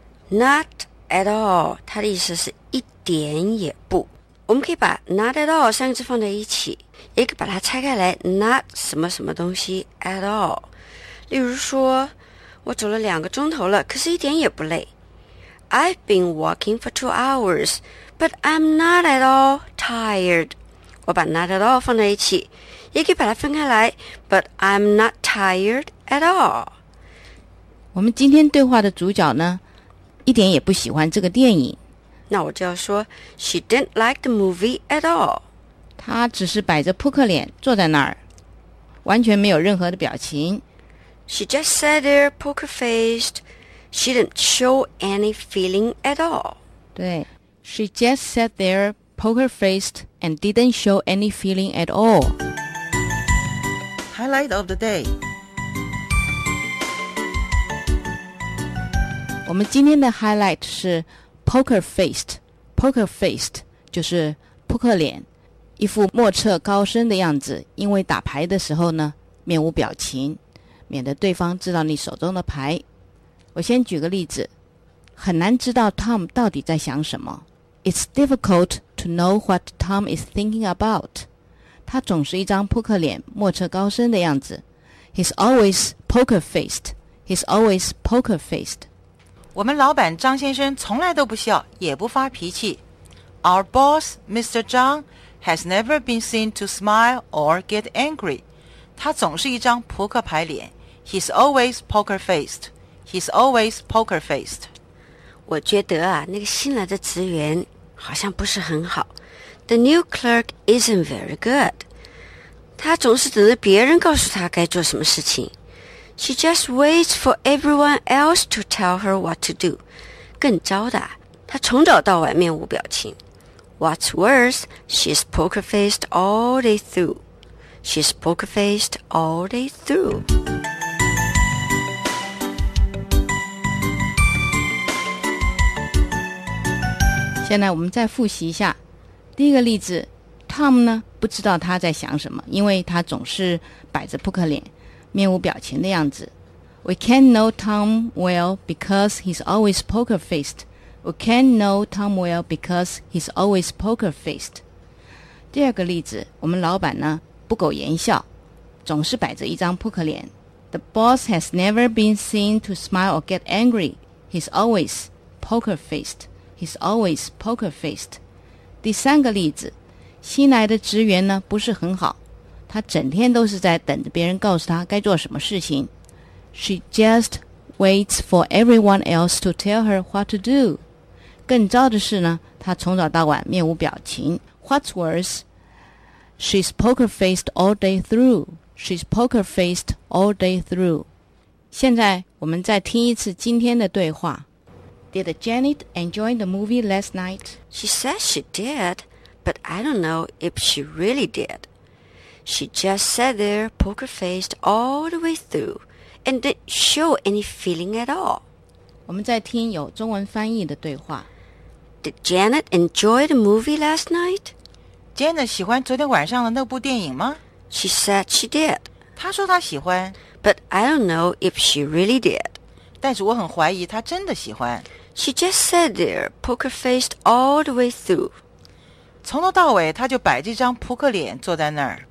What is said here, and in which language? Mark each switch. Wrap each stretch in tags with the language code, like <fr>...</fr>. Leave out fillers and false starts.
<en>Not at all,</en> <zh>它的意思是一点也不。我们可以把</zh> <en>not at all</en> <zh>三个字放在一起，也可以把它拆开来 not 什么什么东西 at all。例如说我走了两个钟头了，可是一点也不累。</zh> <en>I've been walking for 2 hours, but I'm not at all tired.</en> <zh>我把 not at all 放在一起，也可以把它分开来，</zh> <en>but I'm not tired at all.</en> <zh>我们今天对话的主角呢，一点也不喜欢这个电影。那我就要说</zh> <en>she didn't like the movie at all.</en> <zh>她只是摆着扑克脸坐在那儿，完全没有任何的表情。</zh> <en>She just sat there poker-faced. She didn't show any feeling at all. 对 She just sat there poker-faced and didn't show any feeling at all. Highlight of the day.</en> <zh>我们今天的 highlight 是 poker-faced. Poker-faced 就是扑克脸，一副莫测高深的样子，因为打牌的时候呢，面无表情，免得对方知道你手中的牌。我先举个例子，很难知道 Tom 到底在想什么。</zh> <en>It's difficult to know what Tom is thinking about.</en> <zh>他总是一张扑克脸，莫测高深的样子。</zh> <en>He's always poker-faced. He's always poker-faced.</en> <zh>我们老板张先生从来都不笑，也不发脾气。</zh> <en>Our boss, Mr. Zhang, has never been seen to smile or get angry.</en> <zh>他总是一张扑克牌脸。</zh> <en>He's always poker-faced. He's always poker-faced.</en> <zh>我觉得啊，那个新来的职员好像不是很好。</zh> <en>The new clerk isn't very good.</en> <zh>他总是等着别人告诉他该做什么事情。</zh> <en>She just waits for everyone else to tell her what to do.</en> <zh>更糟的，他从早到晚面无表情。</zh> <en>What's worse, she's poker-faced all day through. She's poker-faced all day through.</en> <zh>现在我们再复习一下第一个例子。Tom 呢不知道他在想什么，因为他总是摆着扑克脸，面无表情的样子。</zh> <en>We can't know Tom well because he's always poker-faced. We can't know Tom well because he's always poker-faced.</en> <zh>第二个例子，我们老板呢不苟言笑，总是摆着一张扑克脸。</zh> <en>The boss has never been seen to smile or get angry. He's always poker-facedHe's always poker-faced.</en> <zh>第三个例子，新来的职员呢不是很好，他整天都是在等着别人告诉他该做什么事情。</zh> <en>She just waits for everyone else to tell her what to do.</en> <zh>更糟的是呢，他从早到晚面无表情。</zh> <en>What's worse, she's poker-faced all day through. She's poker-faced all day through.</en> <zh>现在我们再听一次今天的对话。</zh> <en>Did Janet enjoy the movie last night? She said she did, but I don't know if she really did. She just sat there poker-faced all the way through and didn't show any feeling at all.</en> <zh>我们在听有中文翻译的对话。</zh> <en>Did Janet enjoy the movie last night?</en> <zh>Janet 喜欢昨天晚上的那部电影吗?</zh> <en>She said she did.</en> <zh>她说她喜欢。</zh> <en>But I don't know if she really did.</en> <zh>但是我很怀疑他真的喜欢。</zh> <en>She just sat there, poker-faced all the way through.</en> <zh>从头到尾，他就摆着一张扑克脸坐在那儿。</zh>